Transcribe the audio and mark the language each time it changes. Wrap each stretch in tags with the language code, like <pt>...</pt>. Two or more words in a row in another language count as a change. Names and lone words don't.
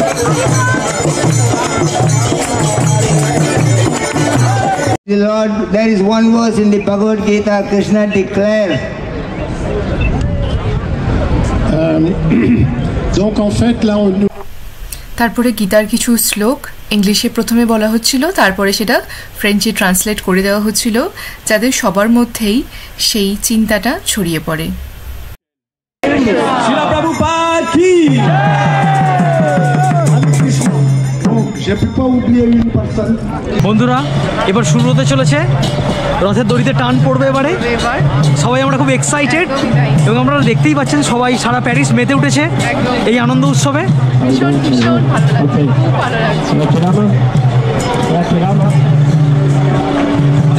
<en>Lord, there is one verse in the Bhagavad Gita, Krishna declares.</en> <fr>Donc en fait là on</fr> <bn>তারপরে গীতার কিছু শ্লোক ইংলিশে প্রথমে বলা হচ্ছিল, তারপরে সেটা</bn> <en>French translate</en> <bn>করে দেওয়া হচ্ছিল, যাদের সবার মধ্যেই সেই চিন্তাটা ছড়িয়ে পড়ে। শিলা প্রভুপাদ কি</bn> <fr>je peux pas oublier une personne.</fr> <bn>বন্ধুরা এবার শুরু হতে চলেছে, রথের দড়িতে টান পড়বে এবারে। সবাই আমরা খুব এক্সাইটেড এবং আমরা দেখতেই পাচ্ছেন সবাই সারা প্যারিস মেতে উঠেছে এই আনন্দ উৎসবে। ভীষণ ভীষণ ভালো লাগছে, খুব ভালো লাগছে।</bn>